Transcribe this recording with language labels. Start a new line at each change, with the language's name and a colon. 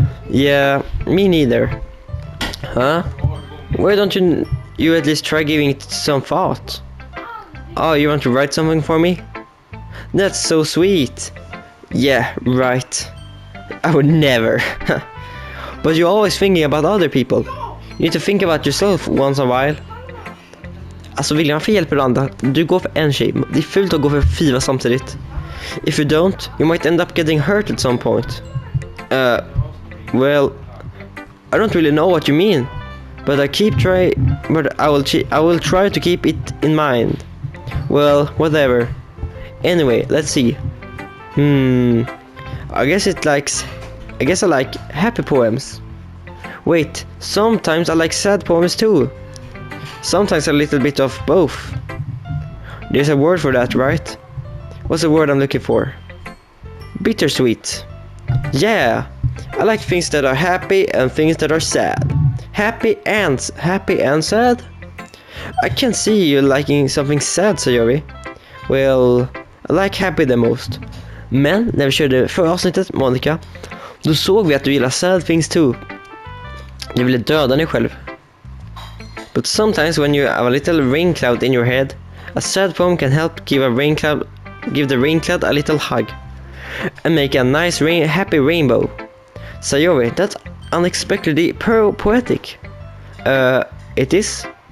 English: Yeah, me neither. Huh? Why don't you at least try giving it some thought? Oh, you want to write something for me? That's so sweet. Yeah, right. I would never. But you're always thinking about other people. You need to think about yourself once in a while.
Swedish: Alltså William, varför hjälper du andra? Du går för en tjej. Det är fult att gå för 4 samtidigt.
English: If you don't, you might end up getting hurt at some point. Well, I don't really know what you mean. But I will try to keep it in mind. Well, whatever. Anyway, let's see. I guess I like happy poems. Wait, sometimes I like sad poems too. Sometimes a little bit of both. There's a word for that, right? What's the word I'm looking for? Bittersweet. Yeah, I like things that are happy and things that are sad. Happy and sad? I can see you liking something sad, Sayori. Well, I like happy the most.
Swedish: Men när vi körde förra avsnittet, Monica, då såg vi att du gillar
English: sad things too.
Swedish: Du ville döda dig själv.
English: But sometimes when you have a little rain cloud in your head, a sad poem can help give the rain cloud a little hug and make a nice happy rainbow. Sayori, that's unexpectedly poetic. It is?